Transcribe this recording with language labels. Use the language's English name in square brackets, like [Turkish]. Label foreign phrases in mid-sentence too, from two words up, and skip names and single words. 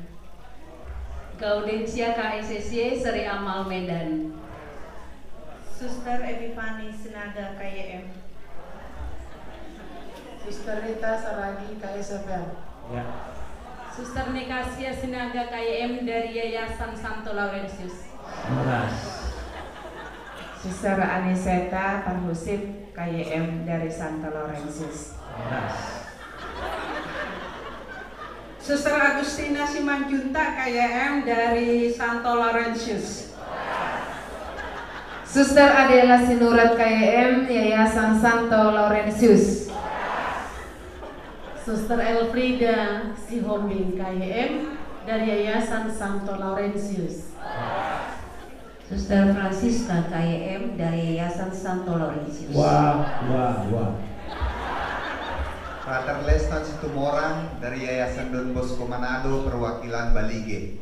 [Indonesian] Gaudensia KSSY Seri Amal Medan. Suster Epifani Sinaga KYM. Suster Rita Saragi KSFL. Ya. Suster Nikasia Sinaga KYM dari Yayasan Santo Laurentius. Horas. Suster Aniseta Parhusip KYM dari Santo Laurentius. Horas. Suster Agustina Simanjunta KYM dari Santo Laurentius. Suster Adela Sinurat KYM Yayasan Santo Laurentius. Suster Elfrida Sihombing KYM dari Yayasan Santo Laurentius. Suster Francisca KYM dari Yayasan Santo Laurentius. Wah. Frater Lestan Situmorang dari Yayasan Don Bosco Manado perwakilan Balige.